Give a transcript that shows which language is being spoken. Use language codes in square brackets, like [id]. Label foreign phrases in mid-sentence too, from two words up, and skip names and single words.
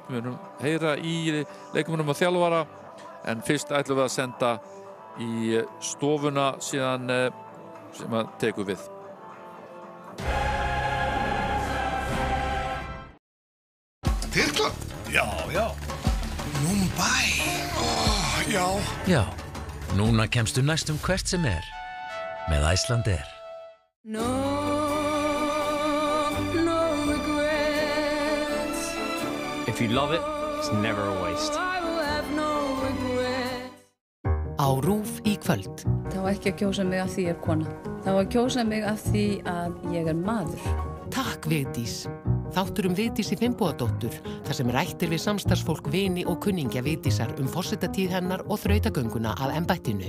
[is] Við erum heyra í leikmönnum og þjálfara, en fyrst ætlum við að senda í stofuna síðan sem að tekur við. Tyrkland? Já. Mumbai? Já. Já, núna kemstu næstum hvert sem með Icelandair. [en] No regrets. If you love it, it's never a waste. I will have no regrets. [is] Á RÚV í kvöld. Það var ekki að kjósa mig af því ég er kona. Það var að kjósa mig af því að ég er maður. Takk Vigdís. Þáttur Vigdísi Finnbogadóttur, þar sem rættir við samstarfsfólk, vini og kunningja Vigdísar forsedatíð hennar og þrautagönguna að embættinu.